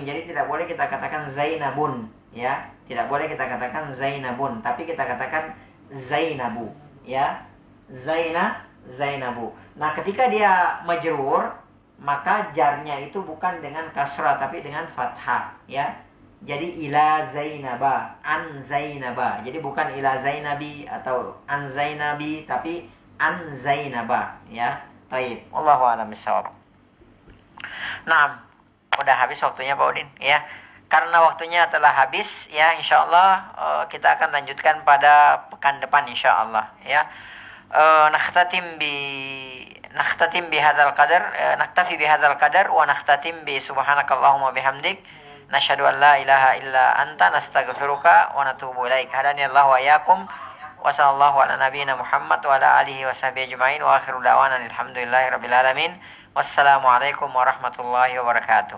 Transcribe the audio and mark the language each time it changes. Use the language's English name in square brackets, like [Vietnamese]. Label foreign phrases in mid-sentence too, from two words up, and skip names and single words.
[Indonesian] Jadi tidak boleh kita katakan Zainabun, ya. Tidak boleh kita katakan Zainabun, tapi kita katakan Zainabu, ya. Zainabu. Nah, ketika dia majrur, maka jarnya itu bukan dengan kasrah tapi dengan fathah, ya. [Arabic] Jadi إلى زينب، عن زينب. [Indonesian] Jadi bukan [Arabic] إلى زينبِ [Indonesian] atau [Arabic] عن زينبِ, [Indonesian] tapi [Arabic] عن زينبَ, [Indonesian] ya. Baik, [Arabic] والله أعلم بالصواب. [Indonesian] Nah, udah habis waktunya Pak Udin, ya. Karena waktunya telah habis, ya, insyaallah kita akan lanjutkan pada pekan depan insyaallah, ya. [Arabic] نختتم بهذا القدر، نكتفي بهذا القدر ونختتم بسبحانك اللهم وبحمدك نشهد أن لا إله إلا أنت نستغفرك ونتوب إليك. هدانا الله وإياكم وصلى الله على نبينا محمد وعلى آله وصحبه أجمعين وآخر دعوانا الحمد لله رب العالمين. والسلام عليكم ورحمة الله وبركاته.